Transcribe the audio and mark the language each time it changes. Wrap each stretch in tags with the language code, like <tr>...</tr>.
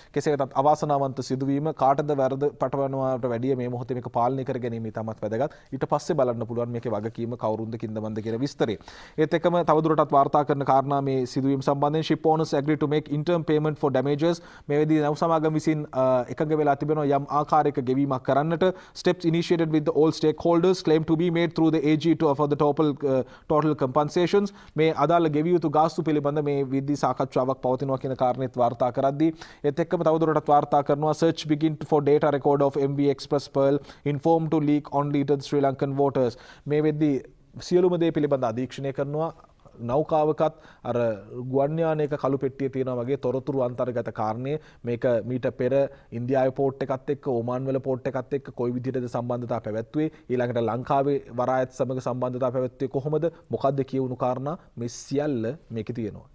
<si>කෙසේ වෙතත් අවාසනාවන්ත සිදුවීම කාටද වැරද පටවනවාට වැඩිය මේ මොහොතේ මේක පාලනය කර ගැනීම ඉතාමත් වැදගත්. ඊට පස්සේ බලන්න පුළුවන් මේකේ වගකීම කවුරුන්ද කින්දමන්ද කියන විස්තරය. ඒත් එක්කම තවදුරටත් වාර්තා කරන කාරණා මේ සිදුවීම සම්බන්ධයෙන්</si> <en>ship owners agree to make interim payment for damages.</en> <si>මේ වෙදී නව සමාගම විසින් එකඟ වෙලා තිබෙනවා යම් ආකාරයක ගෙවීමක් කරන්නට.</si> <en>Steps initiated with the all stakeholders claim to be made through the AG to for the total compensations.</en> <si>මේ අදාළ ගෙවිය යුතු ගාස්තු පිළිබඳ මේ විද්දී සාකච්ඡාවක් පවතිනවා කියන කාරණේත් වාර්තා කරද්දී ඒත් එක්කම තවදුරටත් වාර්තා කරනවා</si> <en>search begin for data record of MV Express Pearl informed to leak only to the Sri Lankan waters.</en> <si>මේ වෙද්දී සියලුම දේ පිළිබඳ අධීක්ෂණය කරනවා. නෞකාවකත් අර ගුවන් යානයක කළු පෙට්ටිය තියෙනවා වගේ තොරතුරු අන්තර්ගත කාරණේ මේක මීට පෙර ඉන්දියාවේ පෝට් එකත් එක්ක ඕමාන් වල පෝට් එකත් එක්ක කොයි විදිහටද සම්බන්ධතාව පැවැත්වුවේ ඊළඟට ලංකාවේ වරායත් සමග සම්බන්ධතාව පැවැත්වුවේ කොහොමද මොකද්ද කියවුණු කාරණා මේ සියල්ල මේකේ තියෙනවා.</si>